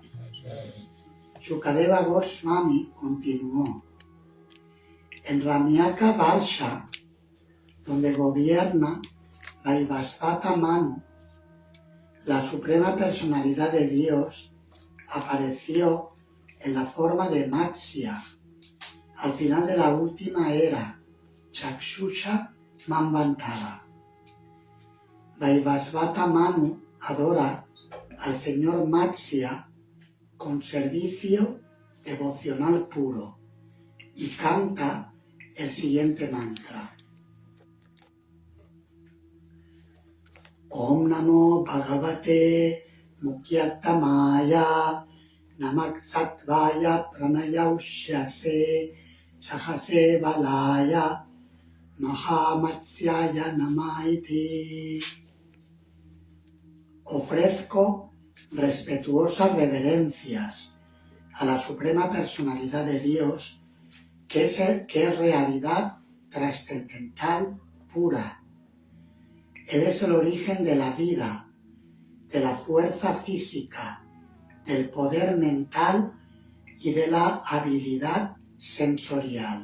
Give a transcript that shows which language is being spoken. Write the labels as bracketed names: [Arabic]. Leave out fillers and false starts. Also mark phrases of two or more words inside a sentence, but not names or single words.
[Spanish] Shukadeva Goswami continuó: en Ramyaka Varsha, donde gobierna Vaivasvata Manu, la suprema personalidad de Dios apareció en la forma de Matsya al final de la última era, Chakshusha Manvantara. Vaivasvata Manu adora al señor Matsya con servicio devocional puro y canta el siguiente mantra: [Sanskrit] Om Namo Bhagavate Mukyattamaya Namak Sattvaya Pranayausyase Sahase Balaya Mahamatsyaya Namaiti. [Spanish] Ofrezco respetuosas reverencias a la suprema personalidad de Dios, que es realidad trascendental pura. Él es el origen de la vida, de la fuerza física, del poder mental y de la habilidad sensorial.